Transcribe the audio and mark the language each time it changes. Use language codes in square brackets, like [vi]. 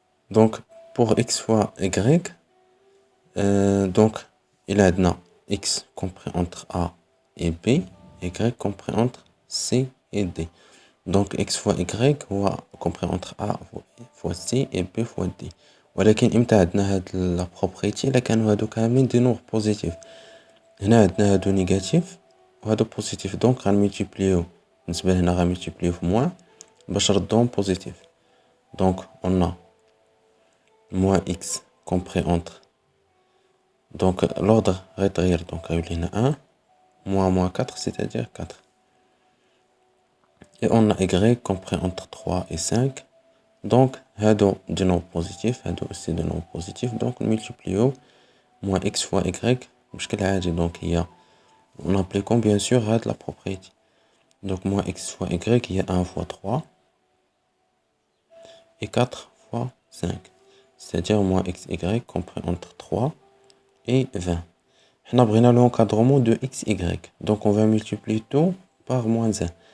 [fr] Donc pour x fois y, donc il a x compris entre a et b, y compris entre c et d. Donc x fois y [ar] هو [fr] compris entre a fois c et b fois d. [ar] ولكن امتى عندنا هاد لا بروبريتي الا كانوا هادو كاملين دي نومبر بوزيتيف. هنا عندنا هادو نيجاتيف وهادو بوزيتيف, دونك غنملتيبليو بالنسبه لهنا غنملتيبليو في موان باش نردوهم بوزيتيف. [fr] دونك on a moins x compris entre, donc l'ordre [ar] غيتغير, [fr] donc [ar] غيولي هنا [fr] 1 moins 4, c'est-à-dire 4. Et on a y compris entre 3 et 5. [ar] Donc هادو دي نومبر بوزيتيف, هادو aussi دي نومبر بوزيتيف, donc نملتيبليو moins x fois y بشكل عادي. [fr] donc هي on appliquons bien sûr هاد la propriété. Donc moins x fois y هي 1 fois 3 et 4 fois 5, c'est-à-dire moins xy compris entre 3 et 20. On a besoin de l'encadrement de xy, donc on va multiplier tout par moins 1.